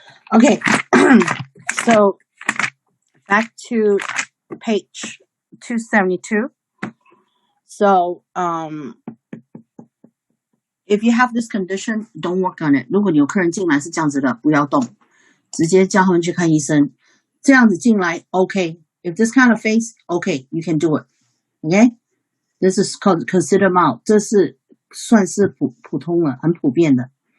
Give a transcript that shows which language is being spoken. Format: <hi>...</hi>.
<en>Okay, so back to page 272. So, if you have this condition, don't work on it.</en> <zh>如果你有客人进来是这样子的，不要动，直接叫他们去看医生。这样子进来 OK.</zh> <en>If this kind of face, OK, you can do it. Okay? This is called considered mild.</en> <zh>这是算是普通了，很普遍的。</zh>